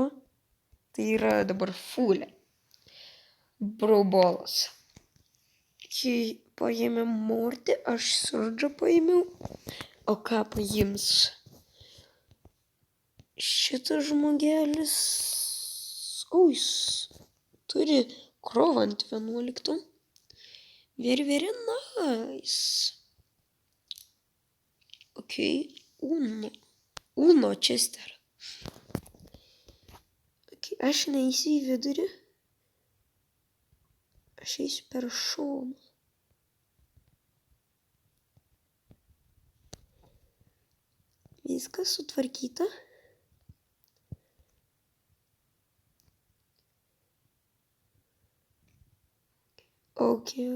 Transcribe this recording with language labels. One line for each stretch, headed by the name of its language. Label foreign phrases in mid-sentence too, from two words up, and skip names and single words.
Lithuanian: Tai yra dabar fulė. Braubolas. Ok, paėmėm Mortį, aš Surdžą paėmiau. O ką paims? Šitas žmogelis. O, jis turi krovą ant 11.
English: Very nice. Ok, Uno Chester.
Lithuanian: Okay, aš neįsiu į vidurį. Aš eisiu per šoną. Viskas sutvarkyta. Ok.